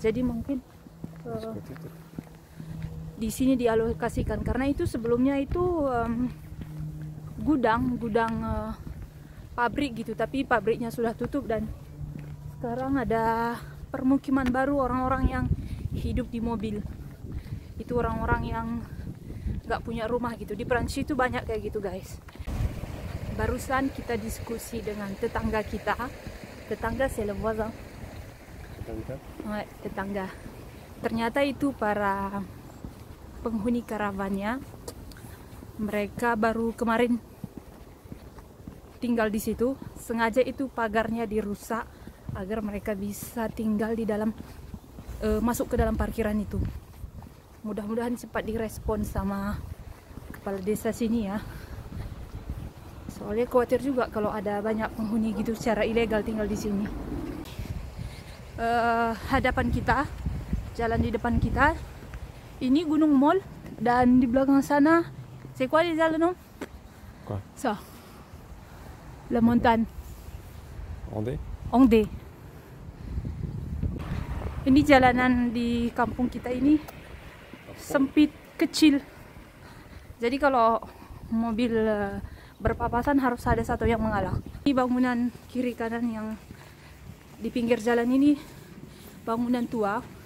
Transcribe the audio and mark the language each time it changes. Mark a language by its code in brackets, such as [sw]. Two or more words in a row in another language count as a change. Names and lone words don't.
[id] Jadi mungkin di sini dialokasikan, karena itu sebelumnya itu gudang pabrik gitu, tapi pabriknya sudah tutup dan sekarang ada permukiman baru orang-orang yang hidup di mobil. Itu orang-orang yang nggak punya rumah gitu. Di Prancis itu banyak kayak gitu guys. Barusan kita diskusi dengan tetangga kita. [fr] Tetangga c'est le voisin. [id] Tetangga. Ternyata itu para penghuni karavannya. Mereka baru kemarin tinggal di situ. Sengaja itu pagarnya dirusak agar mereka bisa tinggal di dalam, masuk ke dalam parkiran itu. Mudah-mudahan cepat direspon sama kepala desa sini ya. Soalnya khawatir juga kalau ada banyak penghuni gitu secara ilegal tinggal di sini. Hadapan kita, jalan di depan kita, ini Gunung Mol, dan di belakang sana, [fr] c'est quoi les jalan non? Quoi? Ça. La montagne. Angde. [id] Ini jalanan di kampung kita ini sempit, kecil. Jadi kalau mobil berpapasan harus ada satu yang mengalah. Ini bangunan kiri kanan yang di pinggir jalan ini bangunan tua.